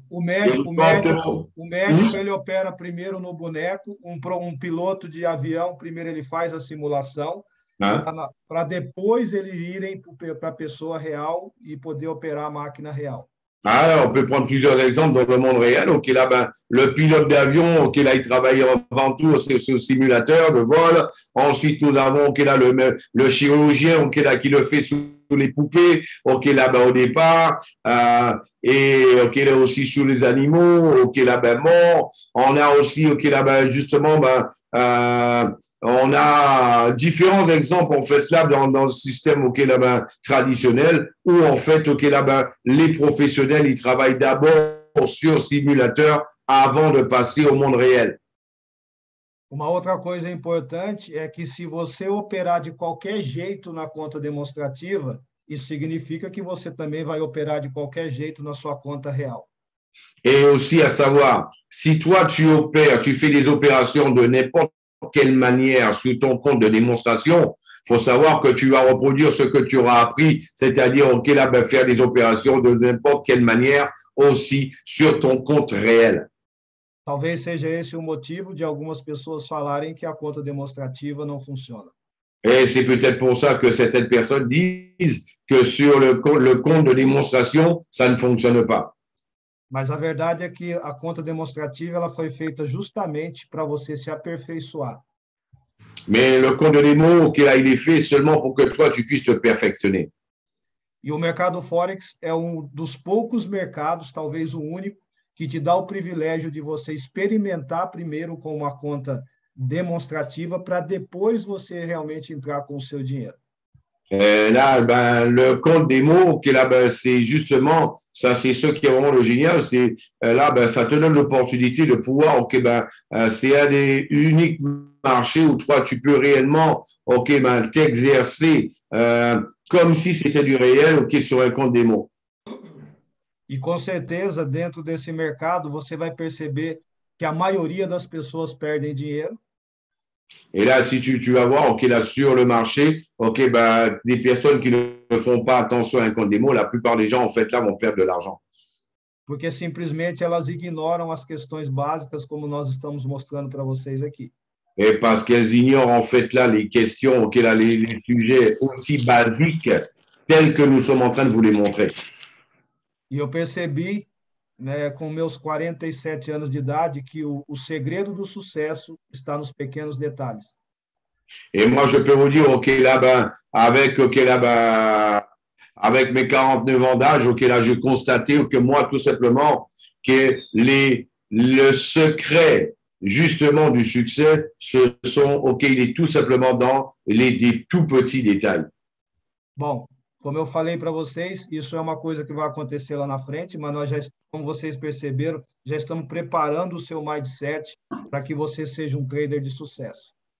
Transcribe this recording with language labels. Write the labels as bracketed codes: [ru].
[pt] O médico ele opera primeiro no boneco, um piloto de avião, primeiro ele faz a simulação, para depois eles irem para a pessoa real e poder operar a máquina real. [fr] Ah, on peut prendre plusieurs exemples dans le monde réel. OK, là, le pilote d'avion, OK, là, il travaille avant tout sur ce simulateur de vol. Ensuite, nous avons, OK, là, le chirurgien, OK, là, qui le fait sous les poupées, OK, là, au départ. Et, OK, là, aussi sur les animaux, OK, là, morts. On a aussi, OK, là, justement, on a différents exemples, en fait, là, dans le système, OK, là, traditionnel, où, en fait, OK, là, les professionnels, ils travaillent d'abord sur simulateur avant de passer au monde réel. [pt] Uma outra coisa importante é que se você operar de qualquer jeito na conta demonstrativa, isso significa que você também vai operar de qualquer jeito na sua conta real. [fr] Et aussi à savoir, si toi, tu opères, tu fais des opérations de n'importe quelle manière sur ton compte de démonstration, il faut savoir que tu vas reproduire ce que tu auras appris, c'est-à-dire, OK, là, faire des opérations de n'importe quelle manière aussi sur ton compte réel. [pt] Talvez seja esse o motivo de algumas pessoas falarem que a conta demonstrativa não funciona. [fr] Et c'est peut-être pour ça que certaines personnes disent que sur le compte de démonstration, ça ne fonctionne pas. [pt] Mas a verdade é que a conta demonstrativa ela foi feita justamente para você se aperfeiçoar. [fr] Mais le compte de démo, là, il est fait seulement pour que toi, tu puisses te perfectionner. [pt] E o mercado Forex é dos poucos mercados, talvez o único, que te dá o privilégio de você experimentar primeiro com uma conta demonstrativa para depois você realmente entrar com o seu dinheiro. [fr] Là, le compte démo, là, c'est justement, ça, c'est ce qui est vraiment le génial, c'est là, ça te donne l'opportunité de pouvoir, OK, c'est un des uniques marchés où toi, tu peux réellement, OK, t'exercer comme si c'était du réel, OK, sur un compte démo. [pt] E com certeza, dentro desse mercado, você vai perceber que a maioria das pessoas perdem dinheiro. [fr] Et là, si tu vas voir, OK, là, sur le marché, OK, des personnes qui ne font pas attention à un compte démo, la plupart des gens, en fait, là, vont perdre de l'argent. [pt] Porque simplesmente elas ignoram as questões básicas, como nós estamos mostrando para vocês aqui. [fr] Et parce qu'elles ignorent, en fait, là, les questions, OK, là, les sujets aussi basiques tels que nous sommes en train de vous les montrer. [pt] E eu percebi, né, com meus 47 anos de idade, que o segredo do sucesso está nos pequenos detalhes. [fr] Et moi, je peux vous dire, OK, là, avec, OK, là, avec mes 49 ans d'âge, OK, là, je constatais que moi, tout simplement, que le secret, justement, du succès, ce sont, OK, il est tout simplement dans des tout petits détails. [pt] Bom, como eu falei para vocês, isso é uma coisa que vai acontecer lá na frente, mas nós já, como vocês perceberam, já estamos preparando o seu mindset para que você seja um trader de sucesso.